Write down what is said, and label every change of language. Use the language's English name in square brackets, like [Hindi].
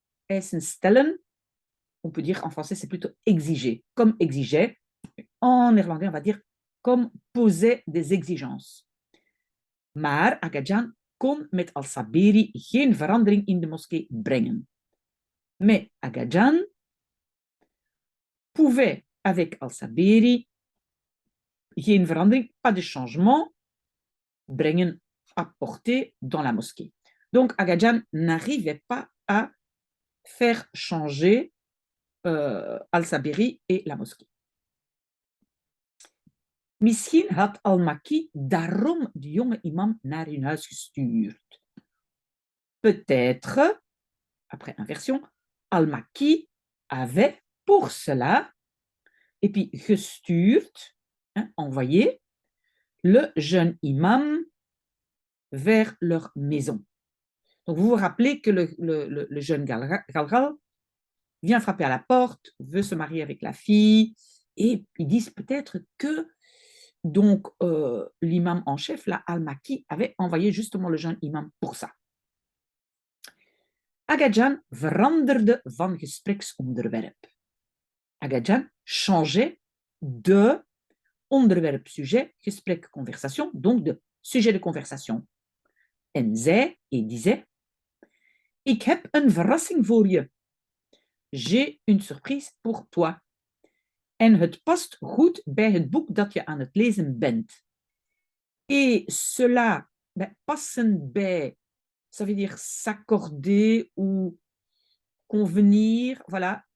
[Dutch] Eisen stellen, [French] on peut dire en français, c'est plutôt exiger. Comme exigeait, en néerlandais, on va dire comme posait des exigences. [Dutch] Maar Agajan kon met Al-Saberi geen verandering in de moskee brengen. [French] Mais Agajan pouvait avec Al-Saberi [Dutch] geen verandering, [French] pas de changement, brengen, apporter dans la mosquée. Donc Agajan n'arrivait pas à faire changer Al-Saberi et la mosquée. [Dutch] Misschien had Al-Makki daarom de jonge imam naar hun huis gestuurd. [French] Peut-être, après inversion, Al-Makki avait pour cela, et puis gestuurd, envoyé, le jeune imam vers leur maison. Donc vous vous rappelez que le jeune Galgal vient frapper à la porte, veut se marier avec la fille, et ils disent peut-être que donc l'imam en chef, là, Al-Makki, avait envoyé justement le jeune imam pour ça. [Dutch] Agajan veranderde van gespreksonderwerp. [French] Agajan changeait de onderwerp, sujet, gesprek, conversation, donc de sujet de conversation. [Dutch] En zei, [French] et disait, [Dutch] ik heb een verrassing voor je. [French] J'ai une surprise pour toi. [Dutch] En het past goed bij het boek dat je aan het lezen bent. [French] Et cela, [Dutch] passen bij, [French] ça veut dire s'accorder ou convenir, voilà.